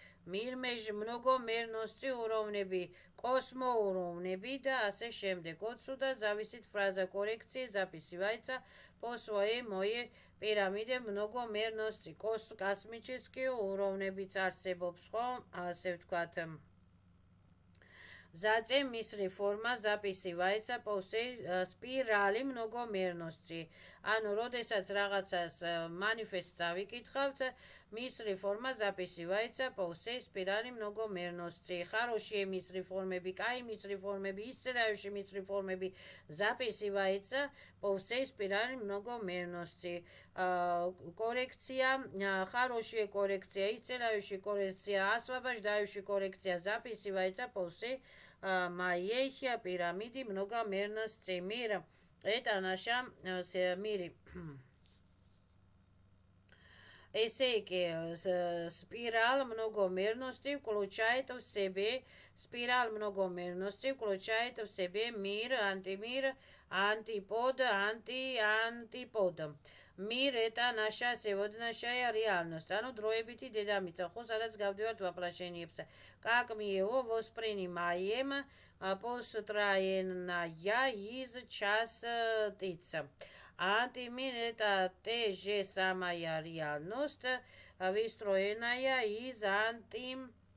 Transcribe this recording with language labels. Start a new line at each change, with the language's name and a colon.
Georgian: многомерности уровнები, космоуровнები და ასე შემდეგ.
Russian: Отсюда зависит фраза коррекции записывается по своей моей пирамиде многомерности.
Georgian: Космические уровნებიც არსებობს, ხო? ასე ვთქვათ.
Russian: Затем мысли форма записывается по всей спирали многомерности.
Georgian: ანუ როდესაც რაღაცას
Russian: манифест წავიკითხავთ, мысли форма записывается по всей спирали многомерности. Хорошие мысли формები, კაი мысли формები, исцеляющие мысли формები записывается по всей спирали многомерности. Коррекция, хорошая коррекция, исцеляющая коррекция, освобождающая коррекция записывается по всей моей пирамиде многомерности. Мир. Это наша мир.
Georgian: Ესე იგი,
Russian: спираль многомерности включает в себе спираль многомерности включает в себе мир, антимир, антипод, антипод. Мир это наша сегодняшняя реальность.
Georgian: ანუ დროებითი დედამიწა, ხო, სადაც გავდივართ воплощениებს.
Russian: Как мы его воспринимаем, построенная из частиц. Антимир это те же самая реальность, выстроенная из античастиц.